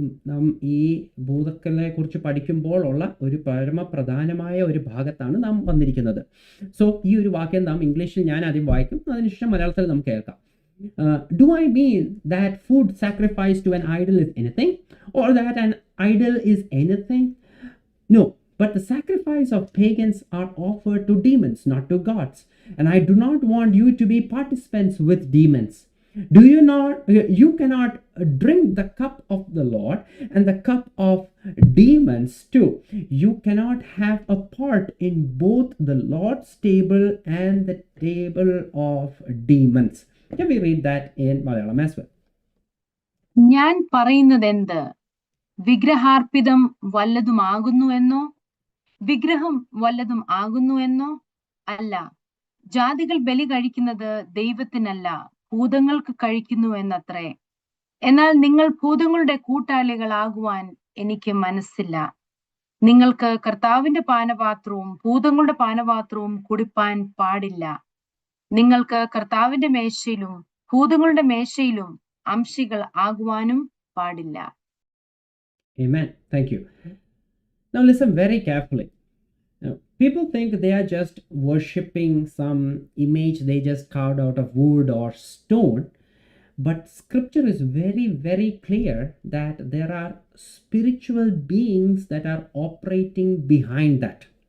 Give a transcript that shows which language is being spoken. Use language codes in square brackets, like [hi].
[ml] നാം ഈ ഭൂതങ്ങളെ കുറിച്ച് പഠിക്കുമ്പോൾ ഉള്ള ഒരു പരമപ്രധാനമായ ഒരു ഭാഗത്താണ് നാം വന്നിരിക്കുന്നത്. സോ ഈ ഒരു വാക്യം നാം ഇംഗ്ലീഷിൽ ഞാൻ ആദ്യം വായിക്കും, അതിനുശേഷം മലയാളത്തിൽ നമുക്ക് കേൾക്കാം. [en] Do I mean that food sacrificed to an idol is anything, or that an idol is anything? No, but the sacrifice of pagans are offered to demons, not to gods. And I do not want you to be participants with demons. You cannot drink the cup of the Lord and the cup of demons too. You cannot have a part in both the Lord's table and the table of demons. Can we read that in Malayalam as well? [ml] ഞാൻ പറയുന്നതെന്ത്? വിഗ്രഹാർപ്പിതം വല്ലതും ആകുന്നു എന്നോ, വിഗ്രഹം വല്ലതും ആകുന്നു എന്നോ അല്ല. ജാതികൾ ബലി കഴിക്കുന്നത് ദൈവത്തിനല്ല, ഭൂതങ്ങൾക്ക് കഴിക്കുന്നു എന്നത്രേ. എന്നാൽ നിങ്ങൾ ഭൂതങ്ങളുടെ കൂട്ടാളികളാകുവാൻ എനിക്ക് മനസ്സില്ല. നിങ്ങൾക്ക് കർത്താവിന്റെ പാനപാത്രവും ഭൂതങ്ങളുടെ പാനപാത്രവും കുടിപ്പാൻ പാടില്ല. നിങ്ങൾക്ക് കർത്താവിന്റെ മേശയിലും ഭൂതങ്ങളുടെ മേശയിലും അംശികൾ ആകുവാനും പാടില്ല. [en] Amen. Thank you. Now listen very carefully. Now, people think they are just worshipping some image they just carved out of wood or stone, but scripture is very, very clear that there are spiritual beings that are operating behind that.